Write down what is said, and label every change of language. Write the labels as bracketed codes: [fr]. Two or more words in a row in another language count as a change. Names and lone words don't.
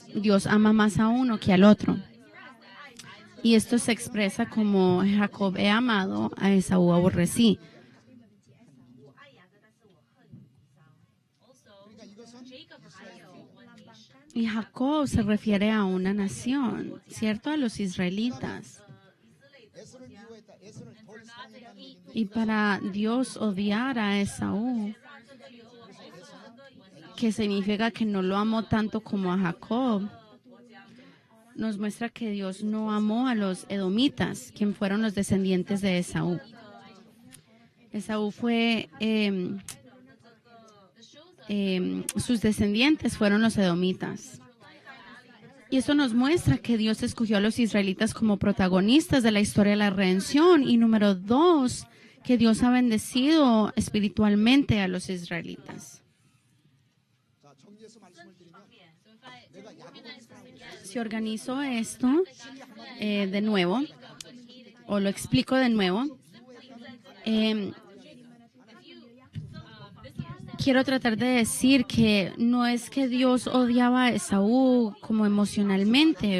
[es] Dios ama más a uno que al otro. Y esto se expresa como Jacob he amado, a Esaú aborrecí. Y Jacob se refiere a una nación, ¿cierto? A los israelitas. [ko] 에서를 미워했다. 에서를 덜 사랑했다는 얘기인데 [es] Y para Dios odiar a Esaú, que significa que no lo amó tanto como a Jacob, nos muestra que Dios no amó a los edomitas, quien fueron los descendientes de Esaú. Esaú fue, sus descendientes fueron los edomitas. Y esto nos muestra que Dios escogió a los israelitas como protagonistas de la historia de la redención. Y número 2, que Dios ha bendecido espiritualmente a los israelitas. [ko] 자, 정리해서 말씀을 드리면 내가 야곱을 사랑하고 [es] Si organizo esto de nuevo, o lo explico de nuevo, quiero tratar de decir que no es que Dios odiaba a Esaú como emocionalmente.